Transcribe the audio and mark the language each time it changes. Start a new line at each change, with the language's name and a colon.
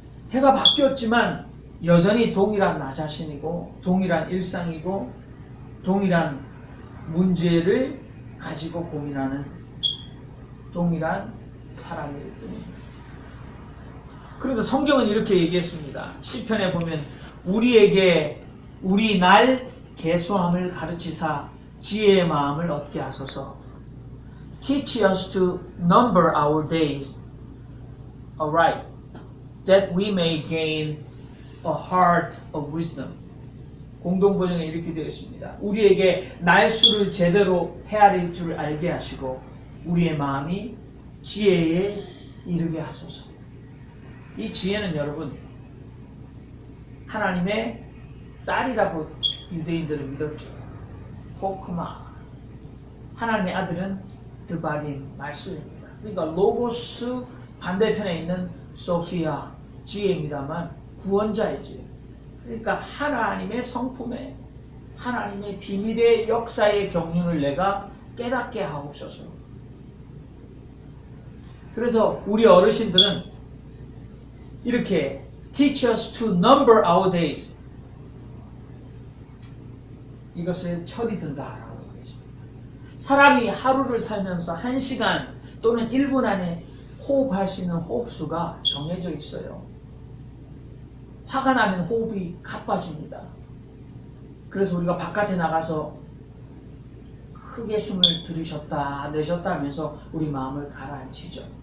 Korean: 해가 바뀌었지만 여전히 동일한 나 자신이고 동일한 일상이고 동일한 문제를 가지고 고민하는 동일한 사람일 뿐입니다. 그런데 성경은 이렇게 얘기했습니다. 시편에 보면 우리에게 우리 날 계수함을 가르치사 지혜의 마음을 얻게 하소서.
English: Teach us to number our days aright, that we may gain a heart of wisdom.
Korean: 공동번역에 이렇게 되어 있습니다. 우리에게 날수를 제대로 헤아릴 줄 알게 하시고 우리의 마음이 지혜에 이르게 하소서. 이 지혜는 여러분 하나님의 딸이라고 유대인들은 믿었죠. 호크마. 하나님의 아들은 드바림, 말씀입니다. 그러니까 로고스 반대편에 있는 소피아, 지혜입니다만 구원자이지. 그러니까 하나님의 성품에 하나님의 비밀의 역사의 경륜을 내가 깨닫게 하옵소서. 그래서 우리 어르신들은 이렇게
English: teach us to number our days.
Korean: 이것을 철이 든다라고 얘기했습니다. 사람이 하루를 살면서 1시간 또는 1분 안에 호흡할 수 있는 호흡수가 정해져 있어요. 화가 나면 호흡이 가빠집니다. 그래서 우리가 바깥에 나가서 크게 숨을 들이셨다 내셨다 하면서 우리 마음을 가라앉히죠.